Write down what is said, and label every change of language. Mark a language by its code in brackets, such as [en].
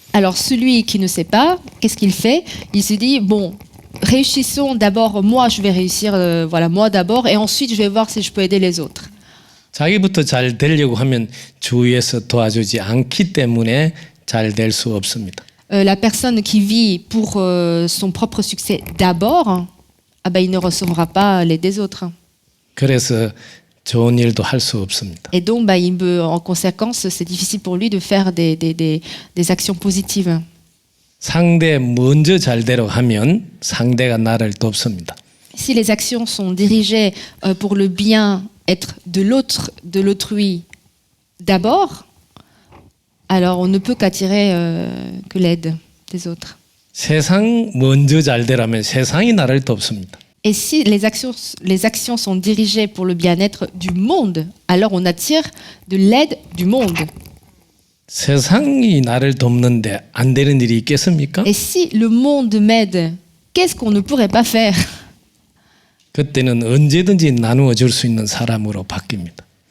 [fr] Alors, celui qui ne sait pas, qu'est-ce qu'il fait? Il se dit, bon, réussissons d'abord, moi je vais réussir, voilà, moi d'abord, et ensuite je vais voir si je peux aider les autres. [ko] 자기부터 잘 되려고 하면 주위에서 도와주지 않기 때문에 잘 될 수 없습니다. [fr] La personne qui vit pour son propre succès d'abord, ah ben, il ne recevra pas l'aide des autres. [ko] 그래서 좋은 일도 할 수 없습니다. [fr] Et donc, bah, en conséquence, c'est difficile pour lui de faire des actions positives. [ko] 상대 먼저 잘대로 하면 상대가 나를 돕습니다. [fr] Si les actions sont dirigées pour le bien-être de l'autre, de l'autrui d'abord, alors on ne peut qu'attirer que l'aide des autres. [ko] 세상 먼저 잘대로 하면 세상이 나를 돕습니다. [fr] Et si les actions sont dirigées pour le bien-être du monde, alors on attire de l'aide du monde. [ko] 세상이 나를 돕는데 안 되는 일이 있겠습니까? [fr] Et si le monde m'aide, qu'est-ce qu'on ne pourrait pas faire? [ko] 그때는 언제든지 나누어 줄 수 있는 사람으로 바뀝니다.